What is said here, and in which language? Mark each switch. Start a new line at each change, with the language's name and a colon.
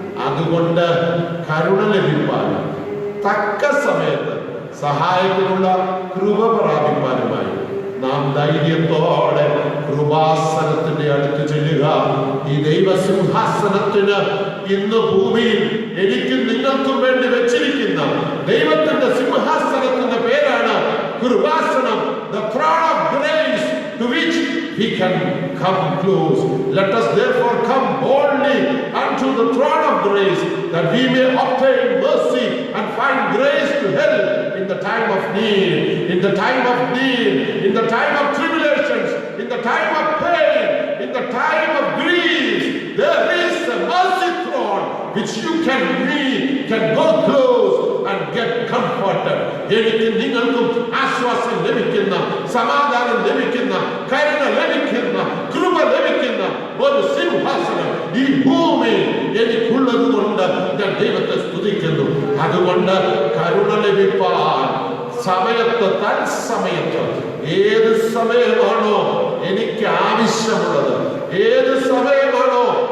Malayalam: അതുകൊണ്ട് കരുണ ലഭിപ്പാനും തക്ക സമയത്ത് സഹായത്തിനുള്ള കൃപ പ്രാപിപ്പാനുമായി നാം ധൈര്യത്തോടെ കൃപാസനത്തിന്റെ അടുത്ത് ചെല്ലുക. ഈ ദൈവസിംഹാസനത്തിന് ഇന്ന് ഭൂമിയിൽ എനിക്കും നിങ്ങൾക്കും വേണ്ടി വെച്ചിരിക്കുന്ന ദൈവത്തിന്റെ സിംഹാസനത്തിന്റെ പേരാണ് Kripasanam.
English: The throne of grace to which we can come close. Let us therefore come boldly unto the throne of grace, that we may obtain mercy and find grace to help in the time of need, in the time of need, in the time of tribulations, in the time of pain, in the time of grief. There is a mercy throne which you can go close and get comforted.
Malayalam: എനിക്ക് നിങ്ങൾക്കും ആശ്വാസം ലഭിക്കുന്ന, സമാധാനം ലഭിക്കുന്ന, കരുണ ലഭിക്കുന്ന, കൃപ ലഭിക്കുന്ന ഒരു സിംഹാസനം ഈ ഭൂമി എനിക്കുള്ളത് കൊണ്ട് ഞാൻ ദൈവത്തെ സ്തുതിക്കുന്നു. അതുകൊണ്ട് കരുണ ലഭിപ്പാൻ സമയത്ത്, തത്സമയത്ത്, ഏത് സമയമാണോ എനിക്ക് ആവശ്യമുള്ളത്, ഏത് സമയമാണോ